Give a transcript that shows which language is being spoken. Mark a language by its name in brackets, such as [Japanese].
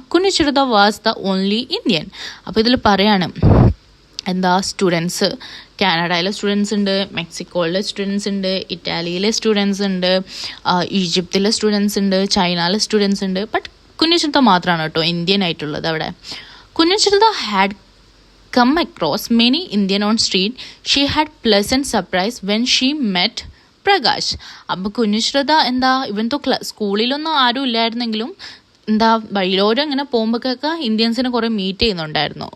[Malayalam] കുഞ്ഞിശ്രുത [English] Was the only Indian. [Malayalam] അപ്പോൾ ഇതിൽ പറയാണ് എന്താ, സ്റ്റുഡൻസ് കാനഡയിലെ സ്റ്റുഡൻസ് ഉണ്ട്, മെക്സിക്കോയിലെ സ്റ്റുഡൻസ് ഉണ്ട്, ഇറ്റാലിയിലെ സ്റ്റുഡൻസ് ഉണ്ട്, ഈജിപ്തിലെ സ്റ്റുഡൻസ് ഉണ്ട്, ചൈനയിലെ സ്റ്റുഡൻസ് ഉണ്ട്. ബട്ട് കുഞ്ഞിശ്രുത മാത്രമാണ് കേട്ടോ ഇന്ത്യൻ ആയിട്ടുള്ളത് അവിടെ. [English] Kunjishruta had come across many Indian on street. She had pleasant surprise when she met Prakash. [Malayalam] അപ്പോൾ കുഞ്ഞിശ്രുത എന്താ, ഇവൻതോ സ്കൂളിലൊന്നും ആരും ഇല്ലായിരുന്നെങ്കിലും എന്താ വഴിയിലോരം ഇങ്ങനെ പോകുമ്പോഴൊക്കെ ഇന്ത്യൻസിനെ കുറേ മീറ്റ് ചെയ്യുന്നുണ്ടായിരുന്നു.